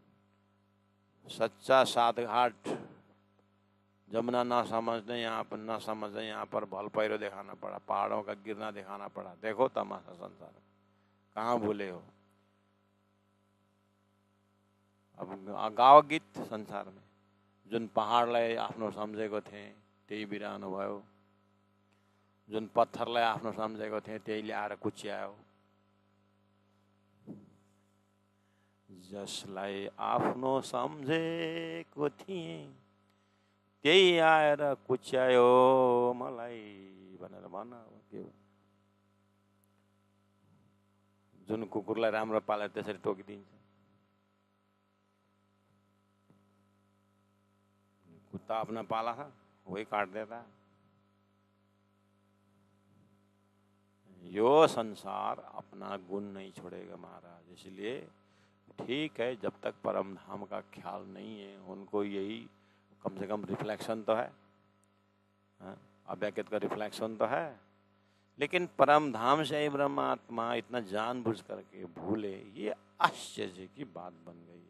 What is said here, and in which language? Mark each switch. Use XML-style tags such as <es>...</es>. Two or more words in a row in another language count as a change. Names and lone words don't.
<hi>सच्चा सात घाट जमुना न समझने यहाँ पर भल पैरो दिखाना पड़ा, पहाड़ों का गिरना दिखाना पड़ा। देखो तमाशा संसार कहाँ भूले हो। अब गाओ गीत संसार में</hi> <ne>जुन पहाडलाई आफ्नो सम्झेको थिएँ त्यही बिरानो भयो, जुन पत्थरलाई आफ्नो सम्झेको थिएँ त्यही ल्याएर कुच्यायो। जसलाई आफ्नो सम्झेको थिएँ त्यही आएर कुच्यायो मलाई भनेर भन। के हो जुन कुकुरलाई राम्रो पालेर त्यसरी टोकिदिन्छ,</ne> <hi>कुत्ता अपना पाला था वही काट देता। यो संसार अपना गुण नहीं छोड़ेगा महाराज। इसलिए ठीक है, जब तक परम धाम का ख्याल नहीं है उनको यही कम से कम रिफ्लेक्शन तो है, अव्यक्त का रिफ्लेक्शन तो है, लेकिन परम धाम से ही ब्रह्मात्मा इतना जानबूझ करके भूले, ये आश्चर्य की बात बन गई है।</hi>